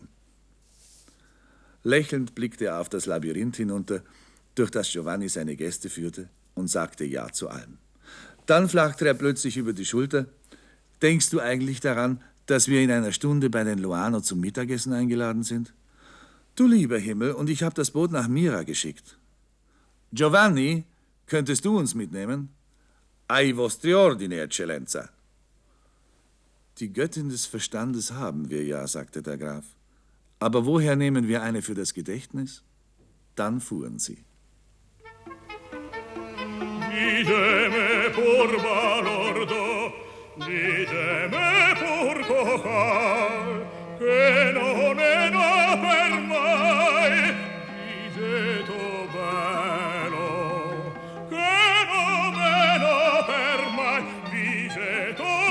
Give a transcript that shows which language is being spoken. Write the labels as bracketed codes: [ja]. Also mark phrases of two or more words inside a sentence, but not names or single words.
[de] Lächelnd blickte er auf das Labyrinth hinunter, durch das Giovanni seine Gäste führte, und sagte Ja zu allem. Dann flachte er plötzlich über die Schulter. Denkst du eigentlich daran, dass wir in einer Stunde bei den Loano zum Mittagessen eingeladen sind? Du lieber Himmel, und ich habe das Boot nach Mira geschickt. Giovanni, könntest du uns mitnehmen? [it] Ai vostri ordini, Eccellenza. [de] Die Göttin des Verstandes haben wir ja, sagte der Graf. Aber woher nehmen wir eine für das Gedächtnis? Dann fuhren sie. [vec] Ditemi pur balordo, ditemi pur cocal, che non è da per mai, diseto bello, che non è da per mai, diseto